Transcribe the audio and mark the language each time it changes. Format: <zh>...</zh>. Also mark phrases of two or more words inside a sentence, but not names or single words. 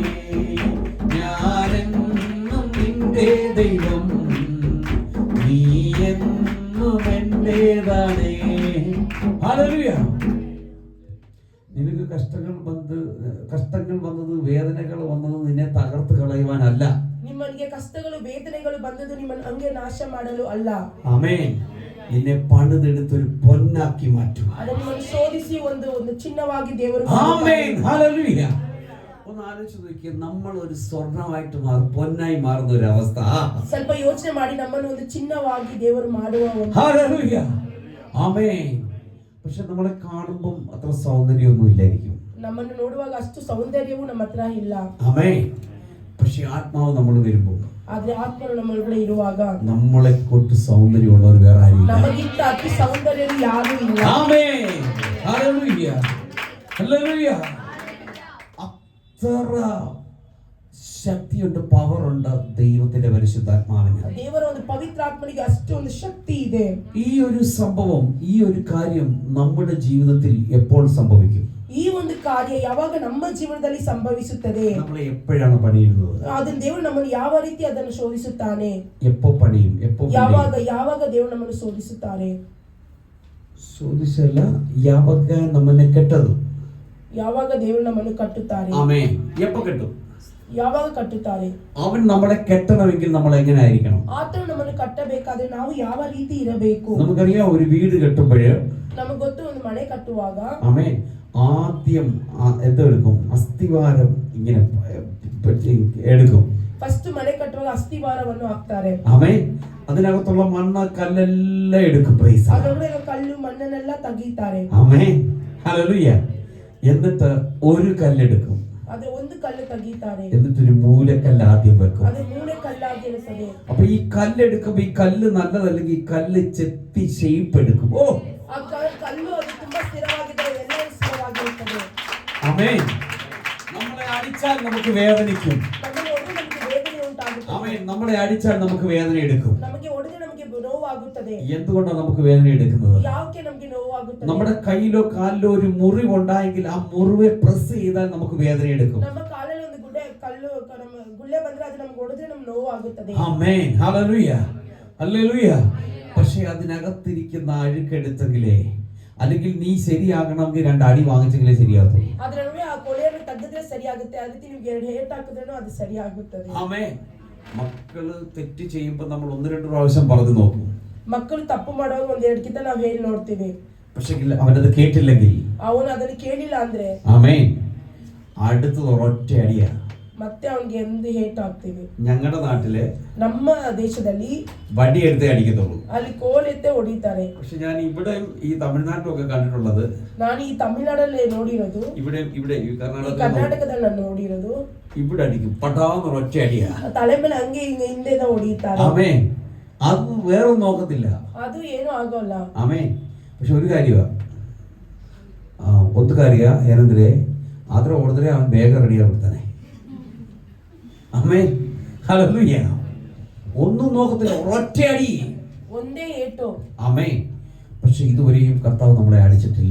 <ml>ഞാനെന്നും നിന്റെ ദൈവം, നീ എന്നും എന്റേതാണേ. ഹല്ലേലൂയ. നിനക്ക് കഷ്ടങ്ങൾ വന്നത്, വേദനകൾ വന്നത് നിന്നെ തകർത്ത് കളയുവാനല്ല.</ml> <kn>ನಿಮ್ಮನಿಗೆ ಕಷ್ಟಗಳು ವೇದನೆಗಳು ಬಂದದ್ದು ನಿಮ್ಮನ್ನು ಹಂಗೆ ನಾಶ ಮಾಡಲು ಅಲ್ಲ.</kn> <ml>ആമേൻ. നിന്നെ പണിതെടുത്തൊരു പൊന്നാക്കി മാറ്റും.</ml> <kn>ಅದನ್ನು ನಿಮ್ಮನ್ನು ಶೋಧಿಸಿ ಒಂದು ಚಿನ್ನವಾಗಿ ದೇವರು</kn> <ml>ആമേൻ. ഹല്ലേലൂയ. ഒന്ന് ആലോചിച്ച് നോക്കിയേ, നമ്മൾ ഒരു സ്വർണ്ണമായിട്ട് മാറും, പൊന്നായി മാറുന്ന ഒരു അവസ്ഥ.</ml> <kn>ಸ್ವಲ್ಪ ಯೋಚನೆ ಮಾಡಿ, ನಮ್ಮನ್ನು ಒಂದು ಚಿನ್ನವಾಗಿ ದೇವರು ಮಾಡುವ ಒಂದು.</kn> <ml>ഹല്ലേലൂയ. ആമേൻ. പക്ഷെ നമ്മളെ കാണുമ്പോൾ അത്ര സൗന്ദര്യമൊന്നും ഇല്ലായിരിക്കും.</ml> <kn>ನಮ್ಮನ್ನು ನೋಡುವಾಗ ಅಷ್ಟು ಸೌಂದರ್ಯವು ನಮ್ಮ ಹತ್ರ ಇಲ್ಲ.</kn> <ml>ആമേൻ. പക്ഷെ ആത്മാവ് നമ്മൾ വരുമ്പോൾ,</ml> <kn>ಆದ್ರೆ ಆತ್ಮನು ನಮ್ಮ ಒಳಗಡೆ ಇರುವಾಗ,</kn> <ml>നമ്മളെ കൊണ്ട് സൗന്ദര്യമുള്ളവർ വേറെ ആരും ഇല്ല.</ml> <kn>ನಮಗಿಂತ ಅತಿ ಸೌಂದರ್ಯವು ಯಾರೂ ಇಲ್ಲ.</kn> <ml>ആമേൻ. ഹല്ലേലൂയ. ഹല്ലേലൂയ. അത്ര ശക്തിയുണ്ട്, പവറുണ്ട് ദൈവത്തിന്റെ പരിശുദ്ധാത്മാവിന്.</ml> <kn>ದೇವರ ಒಂದು ಪವಿತ್ರಾತ್ಮನಿಗೆ ಅಷ್ಟು ಒಂದು ಶಕ್ತಿ ಇದೆ.</kn> <ml>ഈ ഒരു സംഭവം, ഈ ഒരു കാര്യം നമ്മുടെ ജീവിതത്തിൽ എപ്പോൾ സംഭവിക്കും?</ml> <kn>ಈ ಒಂದು ಕಾರ್ಯ ಯಾವಾಗ ನಮ್ಮ ಜೀವನದಲ್ಲಿ ಸಂಭವಿಸುತ್ತದೆ?</kn> <ml>നമ്മളെ എപ്പോഴാണ് പണിയുന്നത്?</ml> <kn>ಅದನ್ನು ದೇವರು ನಮ್ಮನ್ನು ಯಾವ ರೀತಿ ಅದನ್ನು ಶೋಧಿಸುತ್ತಾನೆ?</kn> <ml>എപ്പോ പണിയും? എപ്പോ</ml> <kn>ಯಾವಾಗ ದೇವರು ನಮ್ಮನ್ನು ಶೋಧಿಸುತ್ತಾರೆ? ಶೋಧಿಸಲ್ಲ, ಯಾವಾಗ ನಮ್ಮನ್ನ ಕೆಟ್ಟದು. ಯಾವಾಗ ದೇವರು ನಮ್ಮನ್ನು ಕಟ್ಟುತ್ತಾರೆ?</kn> <ml>ആമേൻ. എപ്പോ കെട്ടും?</ml> <kn>ಯಾವಾಗ ಕಟ್ಟುತ್ತಾರೆ?</kn> <ml>അവൻ നമ്മളെ കെട്ടണമെങ്കിൽ നമ്മൾ എങ്ങനെ ആയിരിക്കണം?</ml> <kn>ಆತನು ನಮ್ಮನ್ನು ಕಟ್ಟಬೇಕಾದ್ರೆ ನಾವು ಯಾವ ರೀತಿ ಇರಬೇಕು?</kn> <ml>നമുക്കറിയാം, ഒരു വീട് കെട്ടുമ്പോൾ,</ml> <kn>ನಮಗೆ ಗೊತ್ತು, ಒಂದು ಮನೆ ಕಟ್ಟುವಾಗ</kn> <ml>ആമേൻ, ആദ്യം എന്തെടുക്കും? അസ്ഥിവാരം ഇങ്ങനെ എടുക്കും.</ml> <kn>ಫಸ್ಟ್ ಮನೆ ಕಟ್ಟುವಾಗ ಅಸ್ಥಿವಾರವನ್ನು ಹಾಕ್ತಾರೆ.</kn> <ml>ആമേൻ. അതിനകത്തുള്ള മണ്ണ് കല്ലെല്ലാം എടുക്കും. പ്രൈസ്.</ml> <kn>ಅದರೊಳಗೆ ಕಲ್ಲು ಮಣ್ಣನ್ನೆಲ್ಲ ತೆಗೀತಾರೆ.</kn> <ml>ആമേൻ. ഹല്ലേലൂയ. എന്നിട്ട് ഒരു കല്ലെടുക്കും.</ml> <kn>ಅದು ಒಂದು ಕಲ್ಲು ತೆಗೀತಾರೆ.</kn> <ml>എന്നിട്ടൊരു മൂലക്കല്ല് ആദ്യം വെക്കും.</ml> <kn>ಅದು ಮೂಲೆ ಕಲ್ಲಾಗಿ ಇರುತ್ತದೆ.</kn> <ml>അപ്പൊ ഈ കല്ലെടുക്കുമ്പോ ഈ കല്ല് നല്ലതല്ലെങ്കിൽ ഈ കല്ല് ചെത്തി ഷേപ്പ് എടുക്കും. ഓ,</ml> <kn>ಆ ಕಲ್ಲು ಅದು ತುಂಬಾ ಸ್ಥಿರವಾಗಿದೆ, ಎಲ್ಲ ಸ್ಥಿರವಾಗಿರುತ್ತದೆ.</kn> <ml>ആമേൻ. നമ്മളെ അടിച്ചാൽ നമുക്ക് വേദനിക്കും.</ml> <kn>ನಮಗೆ ಹೊಡೆದು ನಮಗೆ ವೇದನೆ ಉಂಟಾಗುತ್ತದೆ.</kn> <ml>ആമേൻ. നമ്മളെ അടിച്ചാൽ നമുക്ക് വേദന എടുക്കും.</ml> <kn>ನಮಗೆ ಹೊಡೆದು ನಮಗೆ ನೋವಾಗುತ್ತದೆ.</kn> <ml>എന്തുകൊണ്ടാണ് നമുക്ക് വേദന എടുക്കുന്നത്?</ml> <kn>ಯಾಕೆ ನಮಗೆ ನೋವಾಗುತ್ತದೆ?</kn> <ml>നമ്മുടെ കയ്യിലോ കാലിലോ ഒരു മുറിവുണ്ടായെങ്കിൽ ആ മുറിവെ പ്രസ് ചെയ്താൽ നമുക്ക് വേദന എടുക്കും.</ml> <kn>ನಮ್ಮ ಕಾಲಲ್ಲಿ ಒಂದು ಗುಳ್ಳೆ ಬಂದ್ರೆ ಅದು ನಮಗೆ ಹೊಡೆದ್ರೆ ನಮಗೆ ನೋವಾಗುತ್ತದೆ.</kn> <ml>ആമേൻ. ഹല്ലേലൂയ. ഹല്ലേലൂയ. പക്ഷേ അതിനകത്തിരിക്കുന്ന അഴുക്കെടുത്തെങ്കിലേ, അല്ലെങ്കിൽ നീ ശരിയാകണമെങ്കിൽ 2 അടി വാങ്ങിച്ചെങ്കിലേ ശരിയാകും.</ml> <kn>ಅದರೊಳಗೆ ಆ ಕೊಳೆಯನ್ನು ತೆಗೆದ್ರೆ ಸರಿಯಾಗುತ್ತೆ. ಅದಕ್ಕೆ ನೀವು 2 ಏಟ್ ಹಾಕಿದ್ರೂ ಅದು ಸರಿಯಾಗುತ್ತದೆ.</kn> <ml>ആമേൻ. മക്കള് തെറ്റ് ചെയ്യുമ്പോൾ നമ്മൾ 1-2 പ്രാവശ്യം പറഞ്ഞു നോക്കും.</ml> <kn>ಮಕ್ಕಳು ತಪ್ಪು ಮಾಡುವಾಗ 1-2 ಕಿಂತ ನಾವು ಹೇಳಿ ನೋಡ್ತೀವಿ.</kn> <ml>പക്ഷേ അവനത് കേട്ടില്ലെങ്കിൽ,</ml> <kn>ಅವನು ಅದನ್ನು ಕೇಳಿಲ್ಲ ಅಂದ್ರೆ,</kn> <ml>ആമേൻ, അടുത്തത് ഒരൊറ്റ അടിയാ.</ml> <kn>ಮತ್ತೆ ಅವನಿಗೆ ಒಂದು ಹೇಟ್ ಹಾಕ್ತೀವಿ.</kn> <ml>ഞങ്ങളുടെ നാട്ടില്,</ml> <kn>ನಮ್ಮ ದೇಶದಲ್ಲಿ</kn> <ml>വടി എടുത്തേ അടിക്കത്തുള്ളൂ.</ml> <kn>ಅಲ್ಲಿ ಕೋಲೆತ್ತೆ ಹೊಡಿತಾರೆ.</kn> <ml>പക്ഷെ ഞാൻ ഇവിടെ ഈ തമിഴ്നാട്ടിലൊക്കെ കണ്ടിട്ടുള്ളത്,</ml> <kn>ನಾನು ಈ ತಮಿಳುನಾಡಲ್ಲಿ ನೋಡಿರೋದು,</kn> <ml>ഇവിടെ ಈ</ml> <kn>ಕರ್ನಾಟಕದಲ್ಲಿ ನಾನು ನೋಡಿರೋದು,</kn> <ml>ഇവിടെ അടിക്കും, പട്ടാന്ന് ഒരൊറ്റ അടിയാ.</ml> <kn>ತಲೆ ಮೇಲೆ ಹಂಗೆ ಹಿಂದೆ ಹೊಡಿತಾರೆ.</kn> <ml>ആമേൻ. അത് വേറെ ഒന്നും നോക്കത്തില്ല.</ml> <kn>ಅದು ಏನು ಆಗೋಲ್ಲ. ಆಮേನ್.</kn> <ml>പക്ഷെ ഒരു കാര്യമാ,</ml> <kn>ಒಂದು ಕಾರ್ಯ ಏನಂದ್ರೆ, ಆದ್ರೆ ಹೊಡೆದ್ರೆ ಅವನ್ ಬೇಗ ರೆಡಿ ಆಗ್ಬಿಡ್ತಾನೆ. ಆಮೇನ್.</kn> <ml>ഹല്ലേലൂയ. ഒന്നും നോക്കത്തില്ല, ഒരൊറ്റ അടി,</ml> <kn>ಒಂದೇ ಏಟು.</kn> <ml>ആമേൻ. പക്ഷെ ഇതുവരെയും കർത്താവ് നമ്മളെ അടിച്ചിട്ടില്ല.</ml>